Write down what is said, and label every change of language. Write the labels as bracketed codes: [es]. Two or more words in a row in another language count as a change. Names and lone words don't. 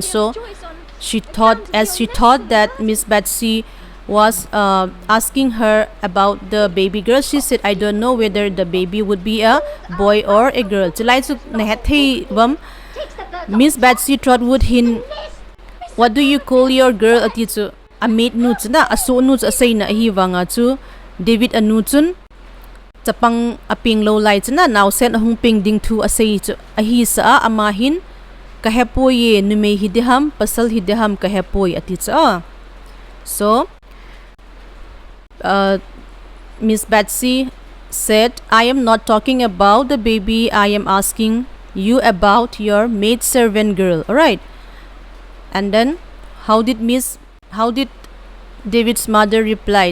[en] So she thought that Miss Betsy was asking her about the baby girl, she said, "I don't know whether the baby would be a boy or a girl." Miss Betsy Trotwood hin, "What do you call your girl?" [tcz] ati chu amit nu chna aso nu asai na hi wanga chu David anu chun chapang aping lo lai chna now sen hung ping ding thu asai chu ahi sa ama hin ka hepoye nume hidiham pasal hidiham ka hepoy ati cha. [en] So Miss Betsy said, "I am not talking about the baby, I am asking you about your maidservant girl." Alright. And then how did David's mother replied?